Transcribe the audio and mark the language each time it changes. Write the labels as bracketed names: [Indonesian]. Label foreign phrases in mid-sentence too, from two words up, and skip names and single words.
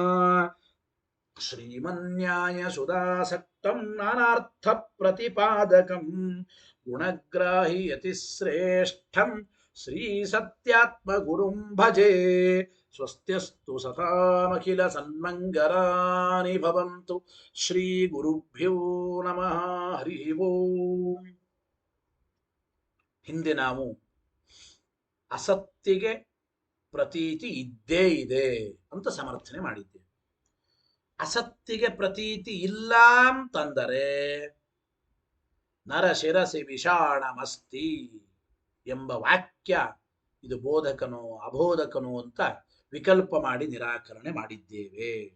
[Sanskrit] श्रीमन्न्यायसुधासक्तं नानार्थप्रतिपादकं गुणग्राहि यतिश्रेष्ठं श्रीसत्यात्मगुरुं भजे स्वस्त्यस्तु सतामखिलसन्मङ्गलानि भवन्तु ಶ್ರೀಗುರುಭ್ಯೋ ನಮಃ ಹರಿ ಓಂ. [Kannada] ಹಿಂದೆ ನಾವು ಅಸತ್ತಿಗೆ ಪ್ರತೀತಿ ಇದ್ದೇ ಇದೆ ಅಂತ ಸಮರ್ಥನೆ ಮಾಡಿದ್ದೇವೆ. ಅಸತ್ತಿಗೆ ಪ್ರತೀತಿ ಇಲ್ಲ ಅಂತಂದರೆ [Sanskrit] ನರಶಿರಸಿ ವಿಷಾಣಮಸ್ತಿ [Kannada] ಎಂಬ ವಾಕ್ಯ ಇದು ಬೋಧಕನೋ ಅಬೋಧಕನೋ ಅಂತ ವಿಕಲ್ಪ ಮಾಡಿ ನಿರಾಕರಣೆ ಮಾಡಿದ್ದೇವೆ.